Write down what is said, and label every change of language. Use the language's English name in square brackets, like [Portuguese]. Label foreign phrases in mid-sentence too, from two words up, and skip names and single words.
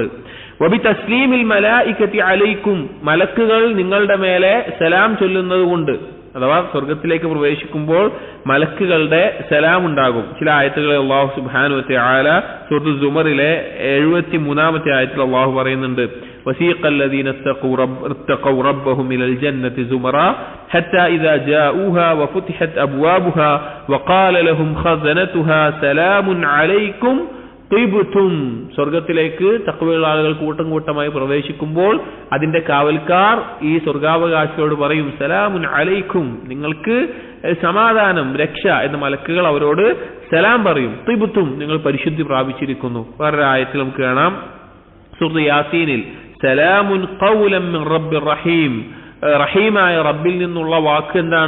[Arabic] وبتسليم الملائكة عليكم, [Malayalam] മലക്കുകൾ നിങ്ങളുടെ മേലെ സലാം ചൊല്ലുന്നത് കൊണ്ട്. അഥവാ സ്വർഗത്തിലേക്ക് പ്രവേശിക്കുമ്പോൾ മലക്കുകളുടെ സലാം ഉണ്ടാകും. ചില ആയത്തുകളിൽ [Arabic] الله سبحانه وتعالى [Malayalam] സൂറത്തുൽ സുമറിലെ 73ാമത്തെ ആയത്തിൽ അല്ലാഹു പറയുന്നുണ്ട്, [Arabic] وسيق الذين اتقوا ربهم إلى الجنة زمرا حتى إذا جاءوها وفتحت أبوابها وقال لهم خزنتها سلام عليكم طبتم, [Malayalam] സ്വർഗത്തിലേക്ക് തഖ്വയുള്ള ആളുകൾ കൂട്ടം കൂട്ടമായി പ്രവേശിക്കുമ്പോൾ അതിന്റെ കാവൽക്കാർ ഈ സ്വർഗാവകാശികളോട് പറയും, [Arabic] سلام عليكم, [Malayalam] നിങ്ങൾക്ക് സമാധാനം, രക്ഷ എന്ന് മലക്കുകൾ അവരോട് സലാം പറയും. തിബ്തും, നിങ്ങൾ പരിശുദ്ധി പ്രാപിച്ചിരിക്കുന്നു. വേറൊരു ആയത്തിൽ നമുക്ക് കാണാം, സൂറത്ത് യാസീനിൽ, [Arabic] سلام قولا من رب رحيم, [Malayalam] റഹീമായ റബ്ബിൽ നിന്നുള്ള വാക്ക് എന്താണ്?